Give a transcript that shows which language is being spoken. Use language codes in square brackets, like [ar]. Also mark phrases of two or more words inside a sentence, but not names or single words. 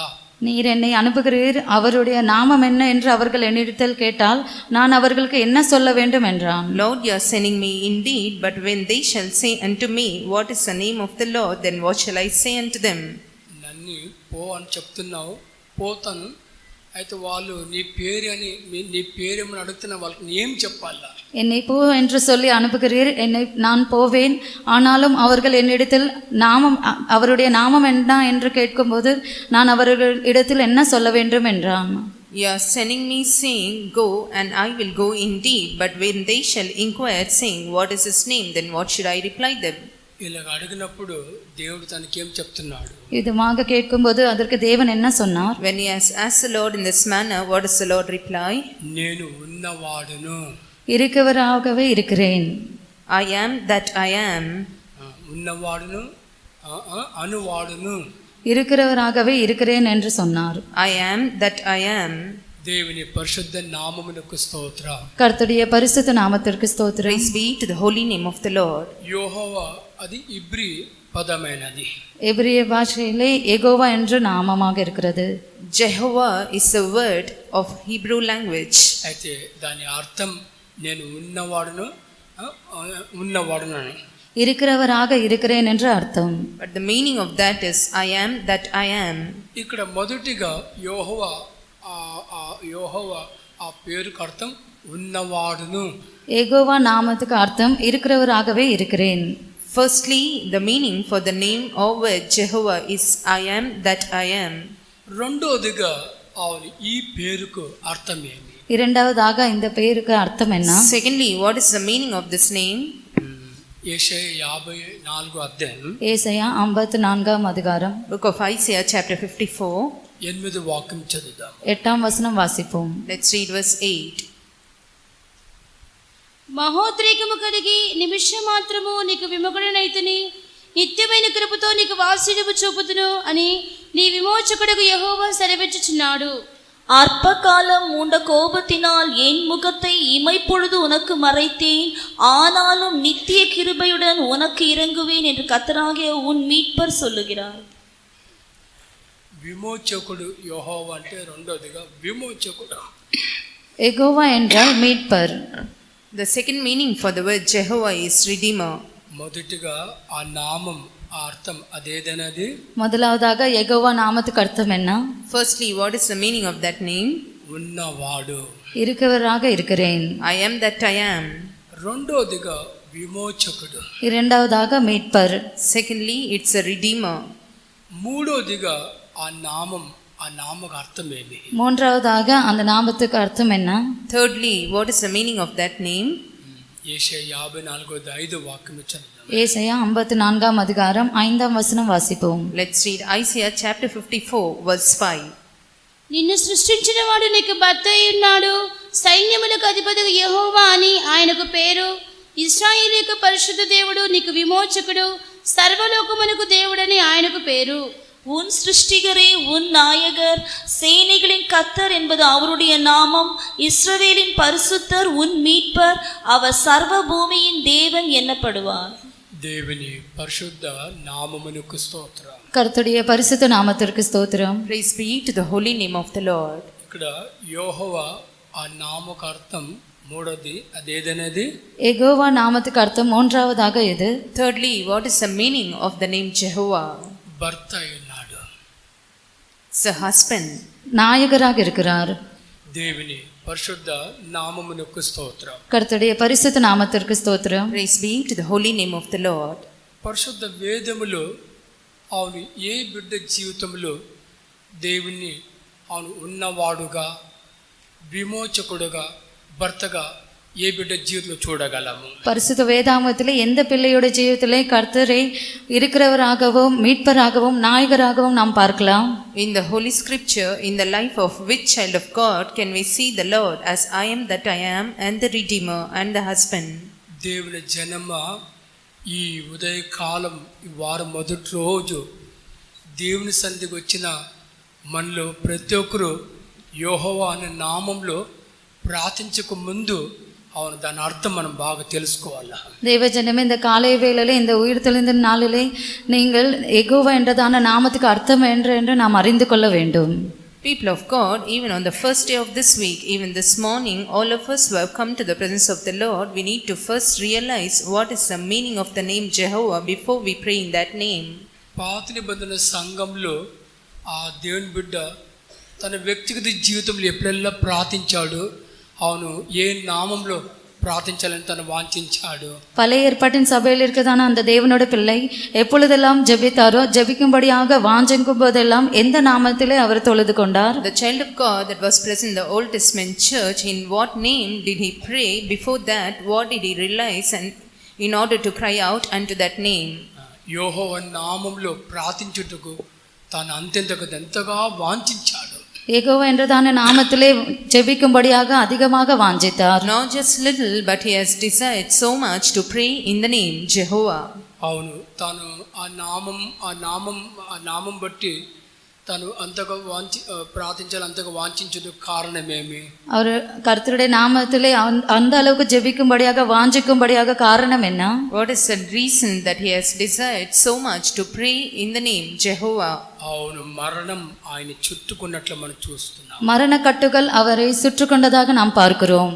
[ta] நீர் என்னை அனுப்புகிறீர், அவருடைய நாமம் என்ன என்று அவர்கள் என்னிடத்தில் கேட்டால் நான் அவர்களுக்கு என்ன சொல்ல வேண்டும் என்றான். [en] Lord, you are sending me indeed, but when they shall say unto me, what is the name of the Lord, then what shall I say unto them? [te] నన్ను పో అని చెప్తున్నావు, పోతాను. అయితే వాళ్ళు నీ పేరు ఏమని అడుగుతున్నా వాళ్ళకి ఏం చెప్పాలా? [ta] என்னை போ என்று சொல்லி அனுப்புகிறீர், நான் போவேன். ஆனாலும் அவர்கள் என்னிடத்தில் அவருடைய நாமம் என்ன என்று கேட்கும்போது நான் அவர்கள் இடத்தில் என்ன சொல்ல வேண்டும் என்றான். [en] You are sending me, saying, go, and I will go indeed, but when they shall inquire, saying, what is his name, then what should I reply them? [te] ఇలా అడిగినప్పుడు దేవుడు తనకేం చెప్తున్నాడు? [ta] இதுமாக கேட்கும்போது அதற்கு தேவன் என்ன சொன்னார்? [en] When he has asked the Lord in this manner, what does the Lord reply? [te] నేను ఉన్నవాడును, [ta] இருக்கிறவராகவே இருக்கிறேன். [en] I am that I am. [te] ఉన్నవాడును అనువాడును, [ta] இருக்கிறவராகவே இருக்கிறேன் என்று சொன்னார். [en] I am that I am. [te] దేవుని పరిశుద్ధ నామమునకు స్తోత్రం. [ta] கர்த்தருடைய பரிசுத்த நாமத்திற்கு ஸ்தோத்திரம். [en] Praise be to the holy name of the Lord. [te] యెహోవా అది ఇబ్రీ పదమైనది. [ta] எபிரிய பாஷையிலே யெகோவா என்று நாமமாக இருக்கிறது. [en] Jehovah is the word of Hebrew language. [te] అయితే దాని అర్థం నేను ఉన్నవాడును [ta] இருக்கிறவராக இருக்கிறேன் என்று అర్థం. [en] But the meaning of that is I am that I am. [te] ఇక్కడ మొదటిగా యెహోవా ఆ పేరుకు అర్థం ఉన్నవాడును. [ta] யெகோவா நாமத்துக்கு அர்த்தம் இருக்கிறவராகவே இருக்கிறேன். [en] Firstly, the meaning for the name or word Jehovah is I am that I am. [te] రెండోదిగా అవును ఈ పేరుకు అర్థం ఏమి? [ta] இரண்டாவதாக இந்த பெயருக்கு அர்த்தம் என்ன? [en] Secondly, what is the meaning of this name? [te] యెషయా 54 అధ్యాయం [ta] ஏசாயா 54 அதிகாரம் [en] Book of Isaiah chapter 54. [te] 8 వాక్యం చదువుదాం. [ta] 8 வசனம் வாசிப்போம். [en] Let's read verse 8. [te] మహోద్రేకము కలిగి నిమిషం మాత్రము నీకు విముఖుడనైతుని, నిత్యమైన కృపతో నీకు వాత్సల్యము చూపుతును అని నీ విమోచకుడకు యెహోవా సెలవిచ్చుచున్నాడు. [ta] அற்ப காலம் மூண்ட கோபத்தினால் என் முகத்தை இமைப்பொழுது உனக்கு மறைத்தேன், ஆனாலும் நித்திய கிருபையுடன் உனக்கு இறங்குவேன் என்று கர்த்தராகிய உன் மீட்பர் சொல்லுகிறார். [te] విమోచకుడు యెహోవా అంటే రెండోదిగా విమోచకుడు. [ta] எகோவா என்றால் மீட்பர். [en] The second meaning for the word Jehovah is Redeemer. [te] మొదటిగా ఆ నామం ఆ అర్థం అదేదనేది. [ta] முதலாவதாக எகோவா நாமத்துக்கு அர்த்தம் என்ன? [en] Firstly, what is the meaning of that name? [te] ఉన్నవాడు. [ta] இருக்கிறவராக இருக்கிறேன். [en] I am that I am. [te] రెండోదిగా విమోచకుడు. [ta] இரண்டாவதாக மீட்பர். [en] Secondly, it's a Redeemer. [te] మూడోదిగా ఆ నామకు అర్థం ఏమి? [ta] மூன்றாவதாக அந்த நாமத்துக்கு அர்த்தம் என்ன? [en] Thirdly, what is the meaning of that name? [te] యెషయా 54:5 వాక్యం చదువుదాం. [ta] ஏசாயா 54 அதிகாரம் 5 வசனம் வாசிப்போம். [en] Let's read Isaiah chapter 54 verse 5. [te] నిన్ను సృష్టించిన వాడు నీకు భర్త అయి ఉన్నాడు, సైన్యములకు అధిపతిగా యెహోవా అని ఆయనకు పేరు. ఇశ్రాయేలీయులకు పరిశుద్ధ దేవుడు, నీకు విమోచకుడు, సర్వలోకమునకు దేవుడని ఆయనకు పేరు. [ta] உன் சிருஷ்டிகரே, உன் நாயகர், சேனைகளின் கர்த்தர் என்பது அவருடைய நாமம். இஸ்ரவேலின் பரிசுத்தர், உன் மீட்பர், அவர் சர்வ பூமியின் தேவன் என்னப்படுவார். [te] దేవుని పరిశుద్ధ నామమునకు స్తోత్రం. [ta] கர்த்தருடைய பரிசுத்த நாமத்திற்கு ஸ்தோத்திரம். [en] Praise be to the holy name of the Lord. [te] ఇక్కడ యెహోవా ఆ నామకు అర్థం మూడోది అదేదనేది. [ta] எகோவா நாமத்துக்கு அர்த்தம் மூன்றாவதாக எது? [en] Thirdly, what is the meaning of the name Jehovah? [te] భర్త ఉన్నాడు. [en] It's a husband. [ta] நாயகராக இருக்கிறார். [te] దేవుని పరిశుద్ధ నామమునకు స్తోత్రం. [ta] கர்த்தருடைய பரிசுத்த நாமத்திற்கு ஸ்தோத்திரம். [en] Praise be to the holy name of the Lord. [te] పరిశుద్ధ వేదములో అవును ఏ బిడ్డ జీవితంలో దేవుణ్ణి అవును ఉన్నవాడుగా, విమోచకుడుగా, భర్తగా ఏ బిడ్డ జీవితంలో చూడగలము? [ta] பரிசுத்த வேதாகமத்திலே எந்த பிள்ளையோட ஜீவிதத்திலே கர்த்தரை இருக்கிறவராகவும் மீட்பராகவும் நாயகராகவும் நாம் பார்க்கலாம்? [en] In the holy scripture, in the life of which child of God can we see the Lord as I am that I am, and the Redeemer and the husband? [te] దేవుని జనమ ఈ ఉదయకాలం ఈ వారం మొదటి రోజు దేవుని సన్నిధికి వచ్చిన మనలో ప్రతి ఒక్కరు యెహోవా అనే నామంలో ప్రార్థించక ముందు అవును దాని అర్థం మనం బాగా తెలుసుకోవాలి. [ta] தேவஜனமே, இந்த காலை வேளையிலே இந்த உயிர்த்தெழுந்த நாளிலே நீங்கள் எகோவா என்றதான நாமத்துக்கு அர்த்தம் என்று நாம் அறிந்து கொள்ள வேண்டும். [en] People of God, even on the first day of this week, even this morning, all of us who have come to the presence of the Lord, we need to first realize what is the meaning of the name Jehovah before we pray in that name. [te] పాత నిబంధన సంఘంలో ఆ దేవుని బిడ్డ తన వ్యక్తిగత జీవితంలో ఎప్పుడెల్లా ప్రార్థించాడు, అవును ఏ నామంలో ప్రార్థించాలని తను వాంఛించాడు. [ta] பழைய ஏற்பாட்டின் சபையில் இருக்கதான அந்த தேவனோட பிள்ளை எப்பொழுதெல்லாம் ஜெபித்தாரோ, ஜெபிக்கும்படியாக வாஞ்சிக்கும் போதெல்லாம் எந்த நாமத்திலே அவர் தொழுது கொண்டார்? [en] The child of God that was present in the Old Testament church, in what name did he pray? Before that, what did he realize, and in order to cry out unto that name? [te] యెహోవా నామంలో ప్రార్థించుటకు తాను ఎంతగా వాంఛించాడు. [ta] எகோவா என்றதான நாமத்திலே ஜெபிக்கும்படியாக அதிகமாக வாஞ்சித்தார். [en] Not just little, but he has desired so much to pray in the name Jehovah. [te] అవును తాను ఆ నామం బట్టి తను అంతగా ప్రార్థించాలి, అంతగా వాంఛించదు కారణమేమి? [ta] அவர் கர்த்தருடைய நாமத்திலே அந்த அளவுக்கு ஜெபிக்கும்படியாக வாஞ்சிக்கும்படியாக காரணம் என்ன? [en] What is the reason that he has desired so much to pray in the name Jehovah? [te] అవును మరణం ఆయన చుట్టుకున్నట్లు మనం చూస్తున్నాం. [ta] மரண கட்டுகள் அவரை சுற்றிக்கொண்டதாக நாம் பார்க்கிறோம்.